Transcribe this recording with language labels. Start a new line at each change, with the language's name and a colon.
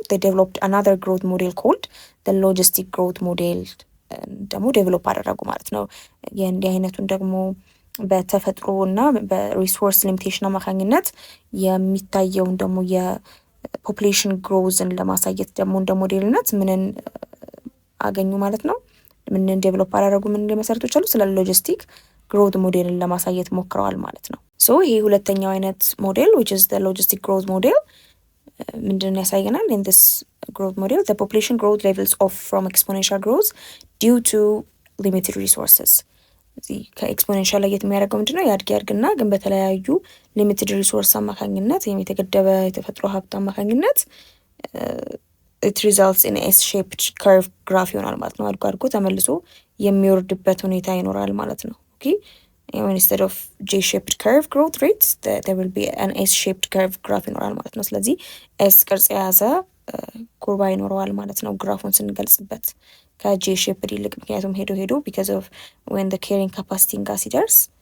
English: they developed another growth model
Amharic: called the logistic growth model ደግሞ ዴቨሎፕ አደረጉ ማለት ነው። የእንዲህ አይነቱን ደግሞ በተፈጥሮ እና በሪሶርስ ሊሚቴሽን አማካኝነት የሚታየውን ደግሞ የፖፑሌሽን ግሮዝን ለማሳየት ደግሞ እንደ ሞዴልነት ምንን አገኙ ማለት ነው። ምንን ዴቨሎፕ አደረጉ? ምን መሰረቶች አሉ? ስለ ሎጂስቲክ ግሮት ሞዴልን ለማሳየት ሞክረዋል ማለት ነው። ሶ ይሄ ሁለተኛው አይነት ሞዴል
English: which is the logistic growth model
Amharic: ምንድነው ያሳየናል?
English: in this growth model the population growth levels off from exponential growth due to limited resources.
Amharic: እዚህ ከኤክስፖኔንሻል ላይ የሚያደርገው ምንድነው? ያድግና ግን በተለያዩ ሊሚትድ ሪሶርስ አማካኝነት ወይም የተገደበ የተፈጥሮ ሀብት አማካኝነት
English: it results in a S-shaped curve graph
Amharic: ይሆናል ማለት ነው። አድጎ ተመልሶ የሚወርድበት ሁኔታ ይኖራል ማለት ነው። ኦኬ
English: instead of J-shaped curve growth rates there will be an S-shaped curve graph
Amharic: ይኖራል ማለት ነው። ስለዚህ S ቅርጽ የያዘ ኩርባ ይኖረዋል ማለት ነው ግራፉን ስንገልጽበት ከጄ-ሼፕድ ይልቅ። ምክንያቱም ሄዶ
English: because of when the carrying capacity
Amharic: ጋር ሲደርስ